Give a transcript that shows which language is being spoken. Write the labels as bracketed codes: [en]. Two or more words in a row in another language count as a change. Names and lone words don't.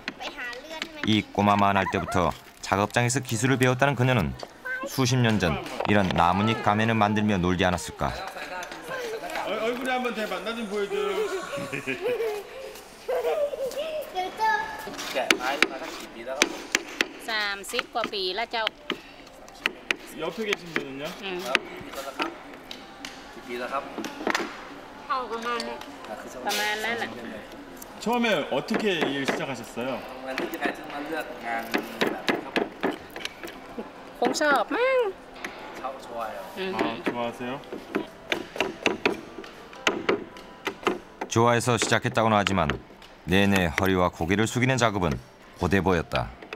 [ko] 이 꼬마만 할 때부터 작업장에서 기술을 배웠다는 그녀는 수십 년 전 이런 나뭇잎 가면을 만들며 놀지 않았을까. 얼굴에 한번 대봐. 나 좀 보여줘. [th] 30 กว่าปีแล้วเจ้า [ko] 옆에 계신 분은요? 처음에 어떻게 일 시작하셨어요? [th] คงชอบมั้ง [ko] 아, 좋아하세요? 좋아해서 시작했다고는 하지만 내내 허리와 고개를 숙이는 작업은 고돼 보였다.